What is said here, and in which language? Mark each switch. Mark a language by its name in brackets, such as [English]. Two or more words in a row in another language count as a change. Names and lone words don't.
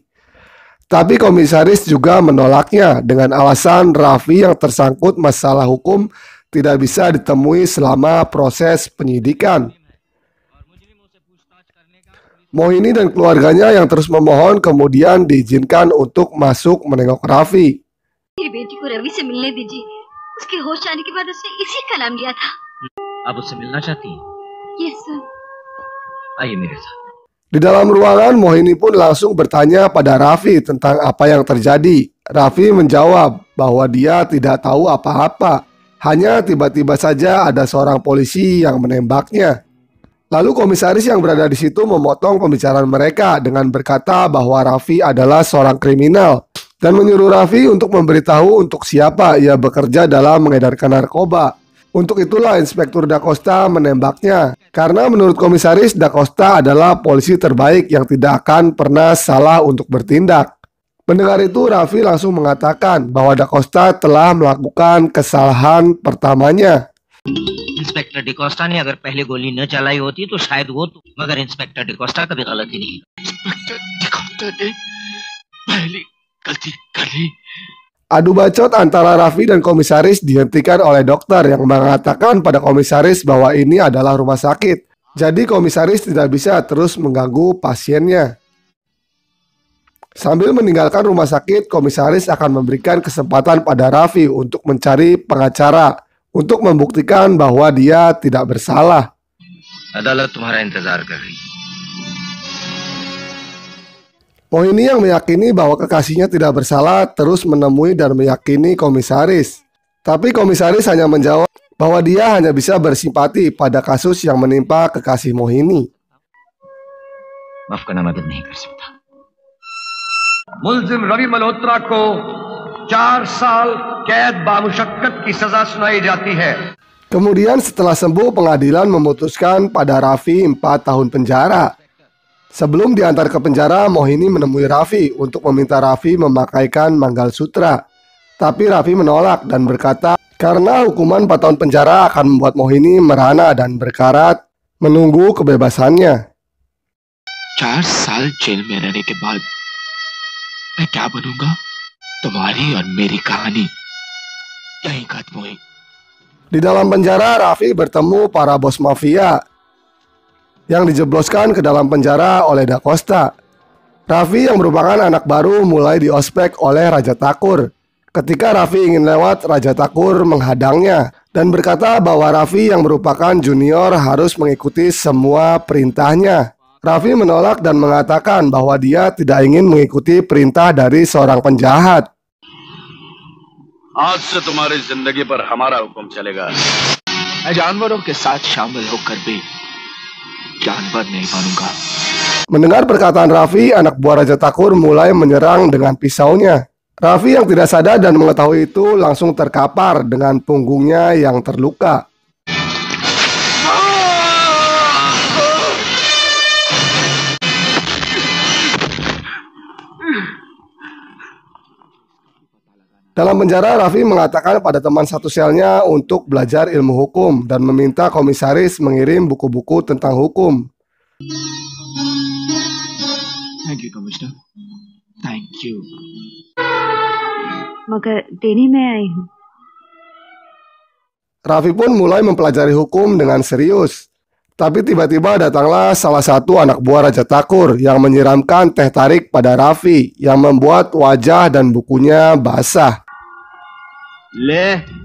[Indonesian] Tapi komisaris juga menolaknya dengan alasan Raffi yang tersangkut masalah hukum tidak bisa ditemui selama proses penyidikan. Mohini dan keluarganya yang terus memohon kemudian diizinkan untuk masuk menengok Raffi. [Hindi] मेरी बेटी को रवि से मिलने दीजिए। उसके होश आने के बाद उसने इसी का नाम लिया था। आप उससे मिलना चाहती हैं? [English] Yes sir. [Hindi] आइए मेरे साथ। [Indonesian] Di dalam ruangan, Mohini pun langsung bertanya pada Raffi tentang apa yang terjadi. Raffi menjawab bahwa dia tidak tahu apa-apa. Hanya tiba-tiba saja ada seorang polisi yang menembaknya. Lalu komisaris yang berada di situ memotong pembicaraan mereka dengan berkata bahwa Raffi adalah seorang kriminal dan menyuruh Raffi untuk memberitahu untuk siapa ia bekerja dalam mengedarkan narkoba. Untuk itulah Inspektur Da Costa menembaknya, karena menurut komisaris Da Costa adalah polisi terbaik yang tidak akan pernah salah untuk bertindak. Mendengar itu, Raffi langsung mengatakan bahwa Da Costa telah melakukan kesalahan pertamanya. [Hindi] इंस्पेक्टर डिकोस्टा ने अगर पहले गोली न चलाई होती तो शायद वो तो, मगर इंस्पेक्टर डिकोस्टा कभी गलती नहीं। इंस्पेक्टर डिकोस्टा ने पहली गलती कर ली। [Indonesian] Adu bacot antara Raffi dan komisaris dihentikan oleh dokter yang mengatakan pada komisaris bahwa ini adalah rumah sakit Jadi komisaris tidak bisa terus mengganggu pasiennya. Sambil meninggalkan rumah sakit, komisaris akan memberikan kesempatan pada Raffi untuk mencari pengacara untuk membuktikan bahwa dia tidak bersalah. [Hindi] अदालत तुम्हारा इंतजार कर रही है। [Indonesian] Mohini yang meyakini bahwa kekasihnya tidak bersalah terus menemui dan meyakini komisaris. Tapi komisaris hanya menjawab bahwa dia hanya bisa bersimpati pada kasus yang menimpa kekasih Mohini. [Hindi] माफ करना मदद नहीं कर सकता। मुलजिम रवि मल्होत्रा को 4 साल कैद बामुशक्कत की सजा सुनाई जाती है। [Indonesian] Kemudian setelah sembuh, pengadilan memutuskan pada Raffi 4 tahun penjara. Sebelum diantar ke penjara, Mohini menemui Raffi untuk meminta Raffi memakaikan [Hindi] मंगल सूत्र. [Indonesian] Tapi Raffi menolak dan berkata karena hukuman 4 tahun penjara akan membuat Mohini merana dan berkarat menunggu kebebasannya. [Hindi] 4 साल जेल में रहने के बाद मैं क्या बनूंगा? तुम्हारी और मेरी कहानी यहीं खत्म हुई। [Indonesian] Di dalam penjara, Raffi bertemu para bos mafia yang dijebloskan ke dalam penjara oleh Da Costa. Raffi yang merupakan anak baru mulai diospek oleh Raja Takur. Ketika Raffi ingin lewat, Raja Takur menghadangnya dan berkata bahwa Raffi yang merupakan junior harus mengikuti semua perintahnya. Raffi menolak dan mengatakan bahwa dia tidak ingin mengikuti perintah dari seorang penjahat. [Hindi] आज से तुम्हारी जिंदगी पर हमारा हुक्म चलेगा। मैं जानवरों के साथ शामिल होकर भी जानवर नहीं बनूंगा। [Indonesian] Mendengar perkataan Raffi, anak buah Raja Takur mulai menyerang dengan pisaunya. Raffi yang tidak sadar dan mengetahui itu langsung terkapar dengan punggungnya yang terluka. Dalam penjara, Raffi mengatakan pada teman satu selnya untuk belajar ilmu hukum dan meminta komisaris mengirim buku-buku tentang hukum. [English] Thank you, Commissioner. Thank you. [Hindi] मगर देने में आई हूँ। [Indonesian] Raffi pun mulai mempelajari hukum dengan serius. Tapi tiba-tiba datanglah salah satu anak buah Raja Takur yang menyiramkan teh tarik pada Raffi yang membuat wajah dan bukunya basah. [Hindi] ले